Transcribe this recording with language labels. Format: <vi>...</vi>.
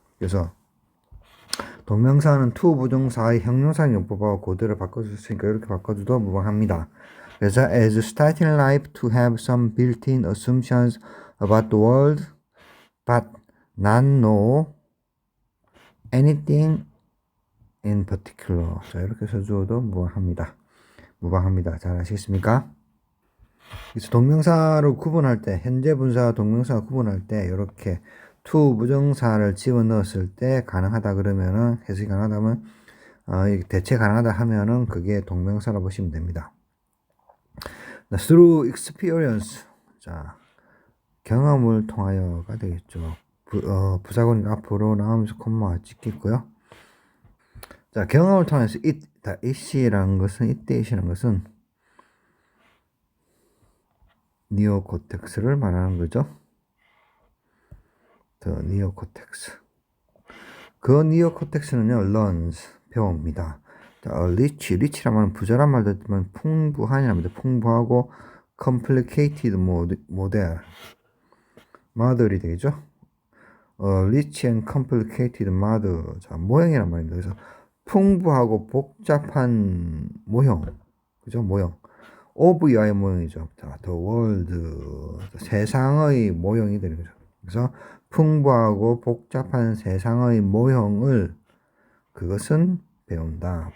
<ko>그래서 동명사는 to 부정사의 형용사 용법하고 그대로 바꿔줬으니까 이렇게 바꿔줘도 무방합니다.</ko> <en>그래서 as starting life to have some built-in assumptions about the world but not know anything in particular.</en> <ko>자, 이렇게 써줘도 무방합니다. 잘 아시겠습니까? 그래서 동명사로 구분할 때 현재 분사와 동명사 구분할 때 이렇게 to 부정사를 집어넣었을 때 가능하다 그러면은 해석이 가능하다면 대체 가능하다 하면은 그게 동명사라 보시면 됩니다.</ko> <en>through experience.</en> <ko>자, 경험을 통하여가 되겠죠. 부사구니까 앞으로 나오면서 콤마가 찍겠고요. 자, 경험을 통해서 it이라는 것은 it이라는 것은 니오코텍스를 말하는 거죠. 더 니오코텍스. 그 니오코텍스는요, learns 배웁니다. 자, 리치란 말은 부자란 말도 있지만 풍부한이랍니다. 풍부하고</ko> <en>complicated model model</en> <ko>이 되겠죠.</ko> <en>rich and complicated model.</en> <ko>자, 모형이란 말입니다. 그래서 풍부하고 복잡한 모형, 그죠? 모형. of 이하의 모형이죠. 자, the world, 세상의 모형이 되는 거죠. 그래서 풍부하고 복잡한 세상의 모형을 그것은 배운다.</ko>